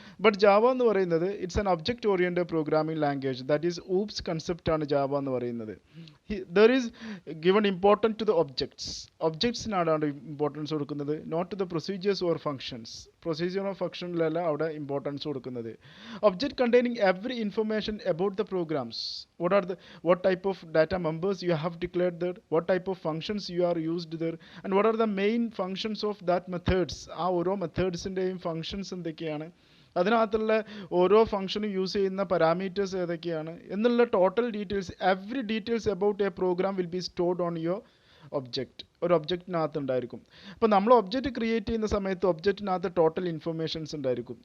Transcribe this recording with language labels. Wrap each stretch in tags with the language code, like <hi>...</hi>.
<en>but Java എന്ന് പറയുന്നത് it's an object oriented programming language, that is OOPS</en> <ml>കൺസെപ്റ്റാണ് Java എന്ന് പറയുന്നത്.</ml> <en>There is given important to the objects.</en> <ml>ഒബ്ജക്ട്സിനാണ് importance കൊടുക്കുന്നത്,</ml> <en>Not to the procedures or functions.</en> <ml>Procedure or ഫങ്ഷനിലല്ല അവിടെ importance കൊടുക്കുന്നത്.</ml> <en>Object containing every information about the programs. what type of data members you have declared there, what type of functions you are used there, and what are the main functions of that methods.</en> <ml>ആ ഓരോ മെത്തേഡ്സിൻ്റെയും functions എന്തൊക്കെയാണ്, അതിനകത്തുള്ള ഓരോ ഫംഗ്ഷനും use ചെയ്യുന്ന parameters ഏതൊക്കെയാണ് എന്നുള്ള total details,</ml> <en>Every details about a program will be stored on your object.</en> <ml>ഒരു ഒബ്ജക്റ്റിനകത്ത് ഉണ്ടായിരിക്കും. അപ്പോൾ നമ്മൾ ഒബ്ജക്റ്റ് ക്രിയേറ്റ് ചെയ്യുന്ന സമയത്ത് ഒബ്ജക്റ്റിനകത്ത് ടോട്ടൽ ഇൻഫർമേഷൻസ് ഉണ്ടായിരിക്കും.</ml>